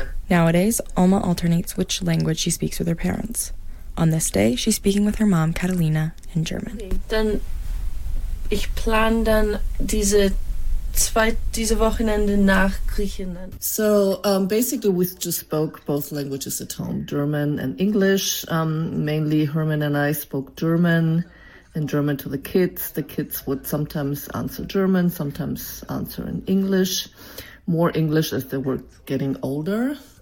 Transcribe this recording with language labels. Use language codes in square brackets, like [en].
[en] Nowadays, Alma alternates which language she speaks with her parents. On this day, she's speaking with her mom, Catalina, in German. [de] Dann ich plan dann diese diese Wochenende nach Griechenland. [en] So basically, we just spoke both languages at home, German and English. Mainly, Herman and I spoke German and German to the kids. The kids would sometimes answer German, sometimes answer in English, more English as they were getting older.